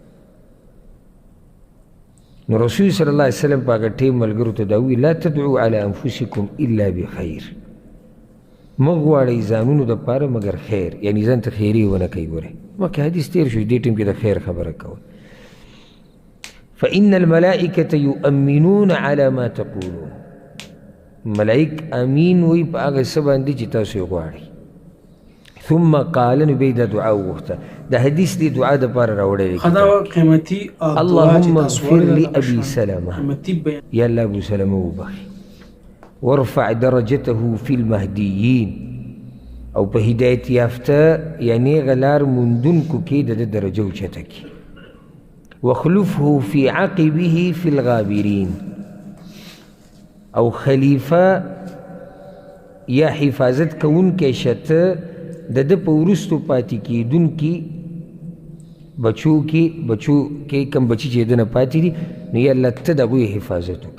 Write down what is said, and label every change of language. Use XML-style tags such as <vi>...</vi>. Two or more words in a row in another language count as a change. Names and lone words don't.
<ps>نو رسول</ps> <ar>صلی الله علیه وسلم</ar> <ps>په هغه ټیم ملګرو ته دا وویل</ps> <ar>لا تدعوا علی انفسکم الا بخیر</ar> <ps>مه غواړئ ځانونو دپاره مګر خیر یعنې ځان ته خیري ونه کوئ. ګورئ مخکې حدیث تېر شو دې ټیم کې د خیر خبره کوه.</ps> <ar>فإن الملائکة یؤمنون علی ما تقولون</ar> <ps>ملائک امین وی په هغه څه باندې چې تاسو یې غواړئ.</ps> <ar>ثم قال</ar> <ps>نو بیا دا دعا وغوښته. د حدیث دې دعا دپاره راوړی</ps> <ar>اللهم اغفر لأبي سلمة</ar> <ps>یا الله ابو سلمه وبخي</ps> <ar>وارفع درجته في المهديين</ar> <ps>او په هدایت یافته یعنې غلار موندونکو کې د ده درجه اوچته کړي.</ps> <ar>واخلفه في عقبه في الغابرين</ar> <ps>او خلیفه یا حفاظت کوونکی شته د ده په وروستو پاتې کېدونکي بچو کې کم بچي چې د نه پاتې دي نو یا الله ته د هغوی حفاظت وکړه.</ps>